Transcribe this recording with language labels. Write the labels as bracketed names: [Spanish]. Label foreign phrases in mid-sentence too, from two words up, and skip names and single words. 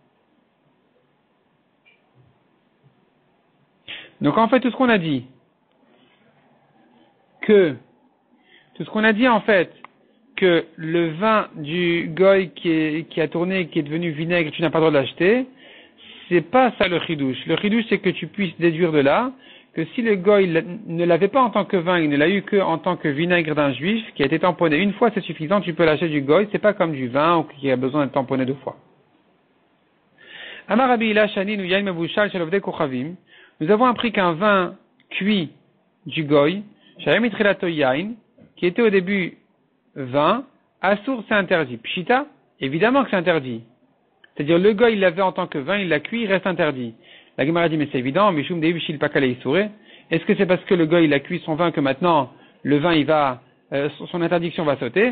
[French] Donc, en fait, tout ce qu'on a dit en fait, que le vin du goy qui a tourné, qui est devenu vinaigre, tu n'as pas le droit de l'acheter, c'est pas ça le chidouche. Le chidouche, c'est que tu puisses déduire de là que si le goy ne l'avait pas en tant que vin, il ne l'a eu que en tant que vinaigre d'un juif, qui a été tamponné une fois, c'est suffisant, tu peux l'acheter du goy, c'est pas comme du vin, ou qui a besoin d'être tamponné 2 fois. [Hebrew] אמר רבי אילא שנינו יין מבושל של עובדי כוכבים. [French] Nous avons appris qu'un vin cuit du goy, [Hebrew] שהיה מתחילתו יין, [French] qui était au début vin, assour c'est interdit. Pshita, évidemment que c'est interdit. C'est-à-dire le goy il l'avait en tant que vin, il l'a cuit, il reste interdit. La Gemara dit, mais c'est évident, [Hebrew] משום דאבשיל פקע ליה איסוריה. [French] Est-ce que c'est parce que le goy il a cuit son vin que maintenant le vin son interdiction va sauter?